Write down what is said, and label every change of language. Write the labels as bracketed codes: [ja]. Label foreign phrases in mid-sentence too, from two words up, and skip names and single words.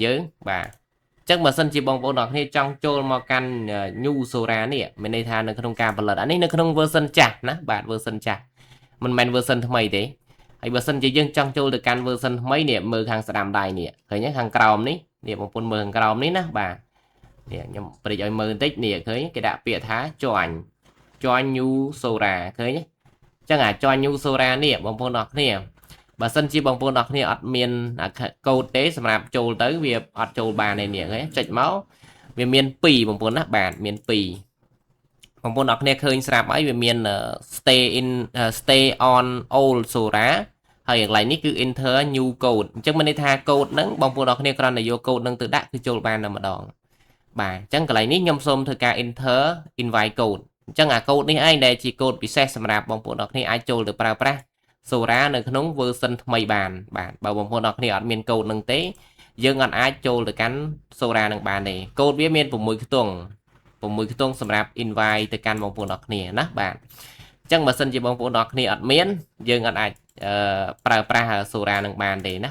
[km] យើងបាទអញ្ចឹងបើសិនជាបងប្អូនអរគ្នាចង់ចូលមកកាន់ [en] new Sora [km] នេះមានន័យថានៅក្នុងការផលិតអានេះនៅក្នុង version ចាស់ណាបាទ version ចា ស់មិនមែន version ថ្មីទេហើយបើសិនជាយើងចង់ចូលទៅកាន់ version ថ្មីនេះមើលខាងស្ដាំដៃនេះឃើញទេខាងក្រោមនេះបងប្អូនមើលខាងក្រោមនេះណាបាទនេះខ្ញុំព្រិចឲ្យមើលបន្តិចនេះឃើញគេដាក់ពាក្យថា [en] join new Sora [km] ឃើញទេអញ្ចឹង [en] join new Sora [km] នេះបងប្អូនអរគ្នាបើសិនជាបងប្អូនអរគ្នាអត់មានកូដទេសម្រាប់ចូលទៅវាអត់ចូលបានទេនេះឃើញចុចមកវាមាន2បងប្អូនណាបាទមាន2បងប្អូនអរគ្នាឃើញស្រាប់ហើយវាមាន [en] stay on old Sora [km] ហើយកន្លែងនេះគឺ [en] enter new code [km] អញ្ចឹងមានន័យថាកូដហ្នឹងបងប្អូនអរគ្នាគ្រាន់តែយកកូដហ្នឹងទៅដាក់គឺចូលបានតែម្ដ ងបាទអញ្ចឹងកន្លែងនេះខ្ញុំសូមធ្វើការ [en] enter invite code [km] អញ្ចឹងអាកូដនេះឯងដែលជាកូដពិសេសសម្រាប់បងប្អូនអរគ្នាអាចចូលទៅប្រើប្រាស់ Sora នៅក្នុង version ថ្មីបានបាទបើបងប្អូនអរគ្នាអត់មានកូដហ្នឹងទេយើងអត់អាចចូលទៅកាន់ Sora នឹងបានទេកូដវាមាន6ខ្ទង់សម្រាប់ invite ទៅកាន់បងប្អូនអរគ្នាណាបាទអញ្ចឹងបើសិនជាបងប្អូនអរគ្នាអត់មានយើងអត់អាចប្រើប្រាស់ Sora នឹងបានទេណា